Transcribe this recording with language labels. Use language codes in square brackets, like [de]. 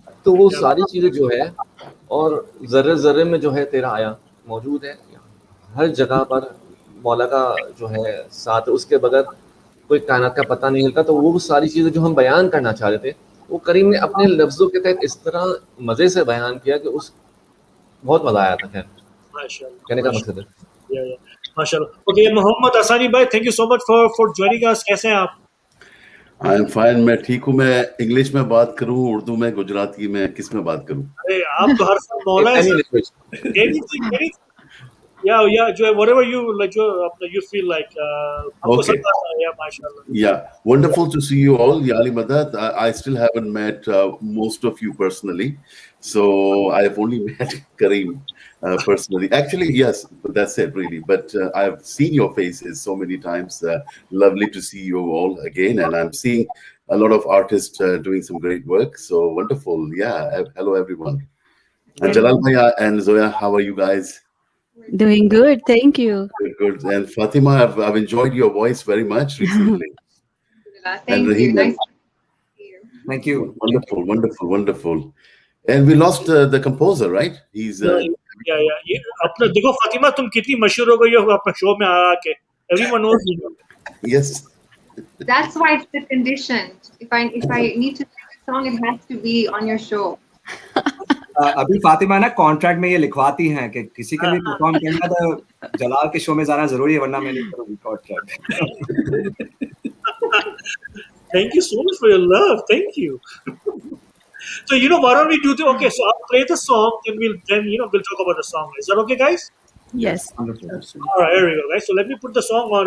[hi] तो वो सारी चीज़ें जो है और ज़र्रे ज़र्रे में जो है तेरा आया मौजूद है, हर जगह पर मौला का जो है साथ, उसके बगैर कोई कायनात का पता नहीं हिलता। तो वो सारी चीज़ें जो हम बयान करना चाह रहे थे वो करीम ने अपने लफ्ज़ों के तहत इस तरह मज़े से बयान किया कि उस बहुत मज़ा आया था। खैर कहने का मकसद है माशाल्लाह। [en] Okay, Mohammad Asani भाई, thank you so much for joining us. [hi] कैसे हैं आप? [en] I am fine, [hi] मैं ठीक हूँ। मैं इंग्लिश में बात करूँ, उर्दू में, गुजराती में, किस में बात करूँ? अरे आप तो हर साल मौला है। [en] anything, yeah, whatever you like, you feel like. Okay. Yeah, mashallah. Yeah, wonderful to see you all. Ya Ali Madad, I still haven't met most of you personally, so I've only met Kareem personally. Actually, yes, that's it really. But I've seen your faces so many times. Lovely to see you all again, and I'm seeing a lot of artists doing some great work. So wonderful. Yeah, hello everyone. And Jalal Bhaiya and Zoya, how are you guys? Doing good, thank you. Good. And Fatima, I've enjoyed your voice very much recently. Thank you. Nice to see you. Thank you. Wonderful. And we lost the composer, right? He's yeah. [hi] अपना देखो फातिमा, तुम कितनी मशहूर हो गई हो अपने show में आके. [en] Everyone knows you. Yes. That's why it's the condition. If I need to sing a song, it has to be on your show. [hi] अभी फातिमा ना कॉन्ट्रैक्ट में ये लिखवाती हैं कि किसी के लिए परफॉर्म करना तो जलाल के शो में जाना जरूरी है, वरना मैं नहीं करूंगी contract. [en] Thank you so much for your love. Thank you. So why don't we do the okay? So I'll play the song, and we'll we'll talk about the song. Is that okay, guys? Yes. Wonderful. All right, here we go, guys. So let me put the song on.